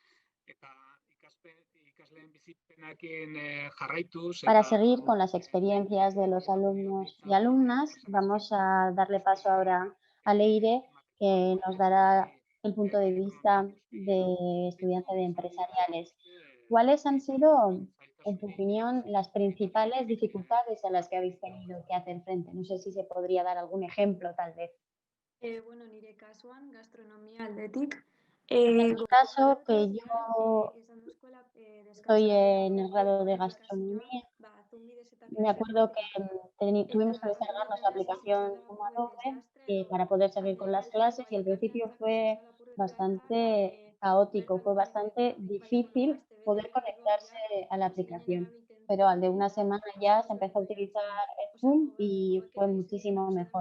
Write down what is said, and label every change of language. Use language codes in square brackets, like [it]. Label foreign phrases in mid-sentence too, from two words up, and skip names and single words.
[es] Para seguir con las experiencias de los alumnos y alumnas, vamos a darle paso ahora a Leire, que nos dará el punto de vista de estudiante de empresariales. ¿Cuáles han sido, en tu opinión, las principales dificultades a las que habéis tenido que hacer frente? No sé si se podría dar algún ejemplo, tal vez. [eu] Bueno, nire kasuan, gastronomia aldetik. [es] En mi caso, que yo estoy en el grado de gastronomía, me acuerdo que tuvimos que descargarnos la aplicación como Adobe para poder seguir con las clases y al principio fue bastante caótico, fue bastante difícil poder conectarse a la aplicación, pero al de una semana ya se empezó a utilizar el Zoom y fue muchísimo mejor.